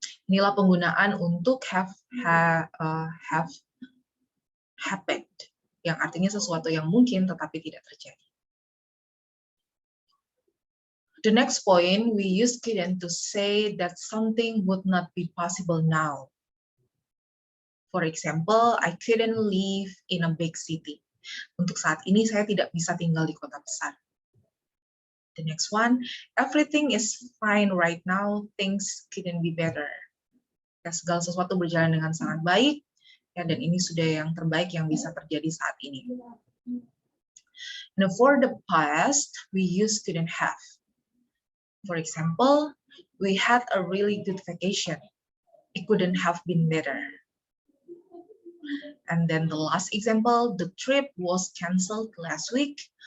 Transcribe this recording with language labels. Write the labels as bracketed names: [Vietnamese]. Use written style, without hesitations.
[Indonesian] Inilah penggunaan untuk have happened, yang artinya sesuatu yang mungkin tetapi tidak terjadi. [English] The next point, we use couldn't to say that something would not be possible now. For example, I couldn't live in a big city. [Indonesian] Untuk saat ini saya tidak bisa tinggal di kota besar. [English] The next one, everything is fine right now, things couldn't be better. [Indonesian] Ya, segala sesuatu berjalan dengan sangat baik, ya, dan ini sudah yang terbaik yang bisa terjadi saat ini. [English] Now for the past, we use couldn't have. For example, we had a really good vacation. It couldn't have been better. And then the last example, the trip was canceled last week.